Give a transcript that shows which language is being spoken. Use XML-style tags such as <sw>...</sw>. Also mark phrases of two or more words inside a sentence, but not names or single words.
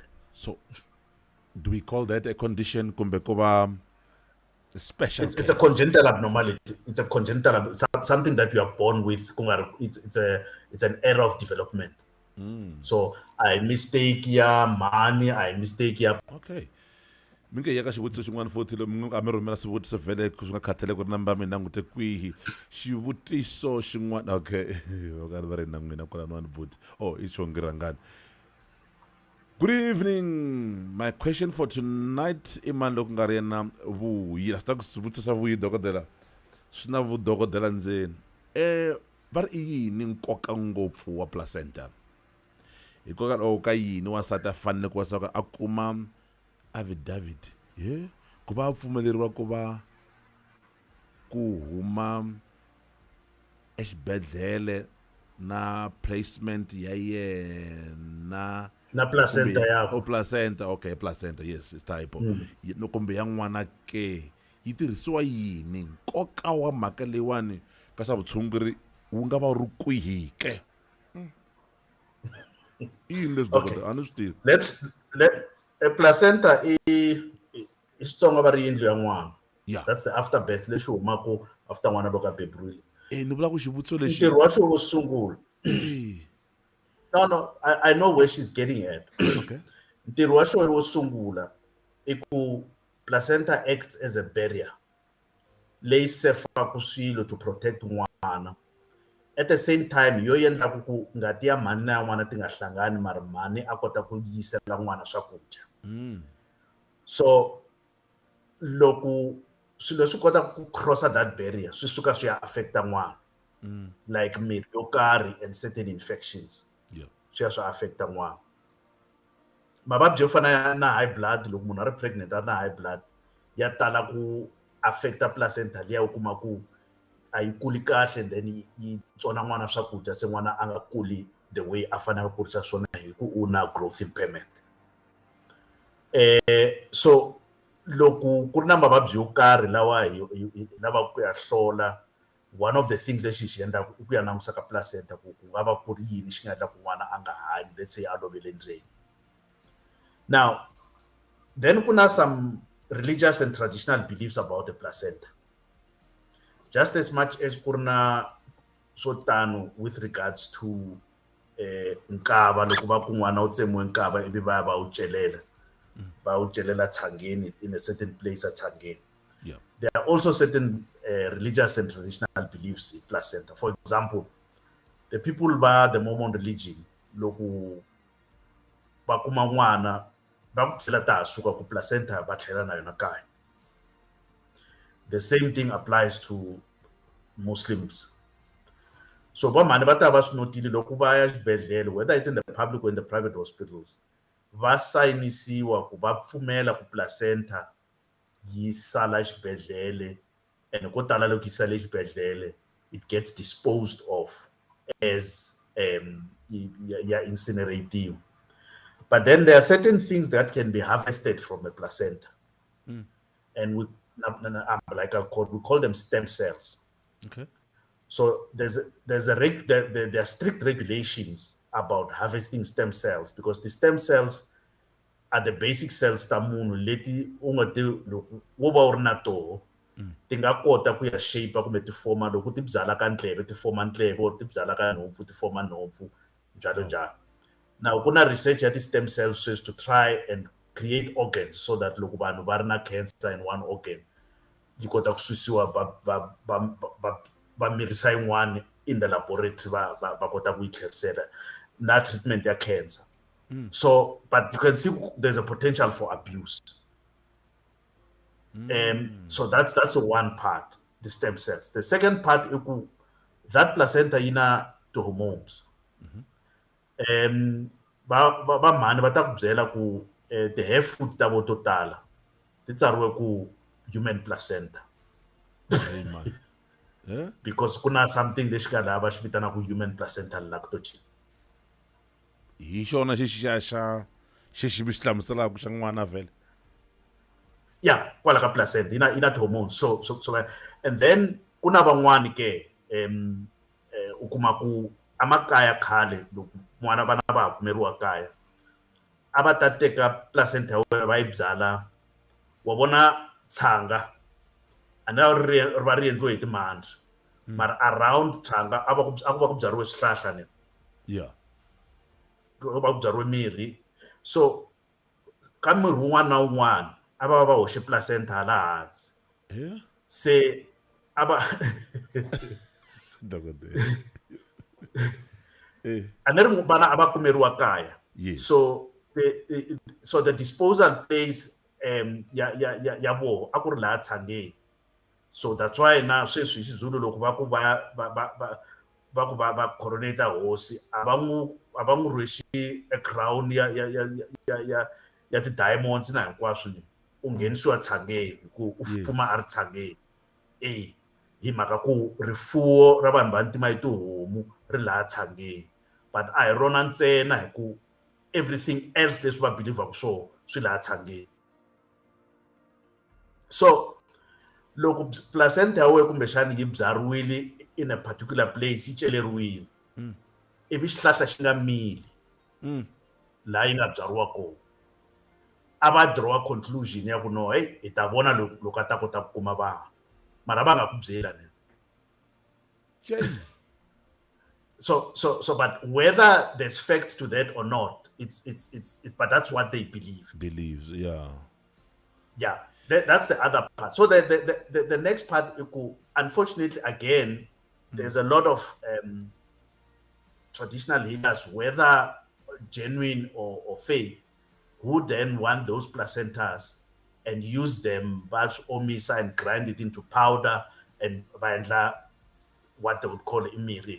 <en>So, do we call that a condition?</en> <ts>Kumbekoba.</ts> <en>It's a congenital abnormality. It's a congenital something that you are born with. It's an error of development. So I mistake ya money. I mistake ya. Okay.</en> <ts>Minke yaka xivutiso xin'wana futhi lo mi nga mi rhumela swivutiso vhele swi nga khathaleki ku ri namba mi langute kwihi xivutiso xin'wana okay va karhi va ri na n'wina kwalaniwani buti i chongi rhangani.</ts> <en>Good evening. My question for tonight</en> <ts>i mani loko nga ri yena vuyi a swi ta ku swivutiso vuyi dokodela swi na vudokodela ndzeni va ri i yini nkoka ngopfu wa placenta hikokwalaho ka yini wansati a fanele ku va a kuma affidavit ku va a pfumeleriwa ku va ku huma exibedhlele na placement ya yena na placenta yakho.</ts> <en>Placenta, okay, placenta, yes, it's typo.</en> <ts>No kumbe ya n'wana ke yi tirhisiwa yini nkoka wa mhaka leyiwani ka swa vutshunguri wu nga va ri kwihi ke yini leswi dokodela a ni swi tivi. A placenta i xitsonga va ri yindlu ya n'wana.</ts> <en>Yeah. That's the afterbirth lexi humaka after n'wana loko a beburile.</en> <ts>Ni vula ku xivutiso lexi ntirho wa xo wo sungula.</ts> <en>No, I know where she's getting at. Okay.</en> <ts>Ntirho wa xo wo sungula i ku placenta</ts> <en>acts as a barrier</en> <ts>leyi sefaku swilo</ts> <en>to protect</en> <ts>n'wana.</ts> <en>At the same time</en> <ts>yo endlaku ku ngati ya mhani na n'wana ti nga hlangani mara mhani a kota ku yisela n'wana swakudya. So loko swilo swi kota ku crossa</ts> <en>that barrier</en> <ts>swi suka swi ya affecta n'wana, like mirhi yo karhi</ts> <en>and certain infections</en> <ts>swi ya swi affecta n'wana. Mavabyi yo fana na</ts> <en>high blood,</en> <ts>loko munhu a ri pregnant a ri na</ts> <en>high blood</en> <ts>ya tala ku affecta placenta liya u kuma ku a yi kuli kahle</ts> <en>and then</en> <ts>yi tsona n'wana swakudya se n'wana a nga kuli</ts> <en>the way</en> <ts>a fanele ku kurisa swona hi ku u na</ts> <en>growth impairment.</en> <ts>So loko ku ri na mavabyi yo karhi lawa hi lava ku ya hlola,</ts> <en>one of the things</en> <ts>lexi xi endlaku i ku ya langusa ka placenta ku nga va ku ri yini xi nga endla ku n'wana a nga hanyi,</ts> <en>let's say</en> <ts>a lovele ndzeni.</ts> <en>Now then</en> <ts>ku na</ts> <en>some religious and traditional beliefs about the placenta.</en> <ts>Just as much as ku ri na swo tano</ts> <en>with regards to</en> <ts>nkava, loko va ku n'wana u tsemiwe nkava ivi va ya va wu celela tshangeni</ts> <en>in a certain place</en> <ts>at Tshangeni.</ts> <en>There are also certain religious and traditional beliefs in placenta. For example, the people by the Mormon religion,</en> <ts>loko va kuma n'wana va ku tlhela ta ha suka ku placenta va tlhela na yona kaya.</ts> <en>The same thing applies to Muslims.</en> <ts>So va mhani va ta va swi notile loko va ya xibedhlele,</ts> <en>whether it's in the public or in the private hospitals,</en> <ts>va sayinisiwa ku va pfumela ku placenta yi sala xibedhlele, and ko tala loko yi sale xibedhlele</ts> <en>it gets disposed of as incinerative. But then there are certain things that can be harvested from a placenta, and we call them stem cells. Okay. So there are strict regulations about harvesting stem cells, because the stem cells are the basic cells</en> <ts>ta munhu leti u nga ti loko wo va u ri na toho ti nga kota ku ya shape kumbe ti forma, loko ti byala ka ndleve ti forma ndleve, or ti byala ka nhompfu ti forma nhompfu, njalo njalo. Now ku na research ya ti</ts> <en>stem cells to try and create organs so that</en> <ts>loko vanhu va ri na cancer</ts> <en>in one organ</en> <ts>yi kota ku susiwa va mirisa yin'wana</ts> <en>in the laboratory</en> <ts>va kota ku yi tlherisela na treatment ya cancer.</ts> <en>So but you can see there's a potential for abuse. So that's the one part, the stem cells. The second part, that placenta ina the hormones.</en> <ts>Va mhani va ta ku byela ku ti</ts> <en>have food</en> <ts>ta vo to tala ti tsariwe ku</ts> <en>human placenta Hey man. Yeah?</en> <ts>because kuna something lexi ka laha va xi vitanaka</ts> <en>human placental lactogen.</en> <ts>Hi xona xi mi xi hlamuselaka xa n'wana vhele. Yeah, kwala ka placenta ina ti hormones. So and then kuna van'wani ke u kuma ku amakaya khale loko n'wana vana va ha kumeriwa kaya a va ta teka placenta ya wena va yi byala wa vona tshanga a ni ri va ri endliwe hi timhandzi mara around tshanga a ku va ku byariwe swihlahla ni</ts> <en>Yeah.</en> <ts>ku va ku byariwe mirhi so ka mirhi wun'wana na wun'wana a va va hoxe placenta laha hansi</ts> <en>Yeah?</en> <ts>se a va Dokodela. a ni ri vana a va kumeriwa kaya</ts> <en>Yes. so the disposal place</en> <ts>ya voho a ku ri laha tshangeni</ts> <en>so that's why</en> <ts>na sweswi hi xizulu loko va ku va coronate hosi a va n'wi rhwexi a crown ya ti-diamonds na hinkwaswo ni u nghenisiwa tshangeni ku u fuma a ri tshangeni hi mhaka ku rifuwo ra vanhu va ntima hi tihomu ri laha tshangeni but a hi rona ntsena hi ku</ts> <en>everything else</en> <ts>leswi va believaka swona swi laha tshangeni so loko placenta ya wena kumbexani yi byariwile</ts> <en>in a particular place</en> <ts>yi celeriwile ivi xihlahla xi nga mili laha yi nga byariwa kona a va</ts> <en>draw conclusion</en> <ts>ya ku no hey hi ta vona loko a ta kota ku kuma vana mara va nga ku byela ni</ts> <en>so but whether there's fact to that or not it's but that's what they believe. Believes, yeah. Yeah, that's the other part. So the next part, unfortunately, again, there's a lot of traditional healers, whether genuine or fake, who then want those placentas and use them, batch omisa and grind it into powder and what they would call imiri.</en>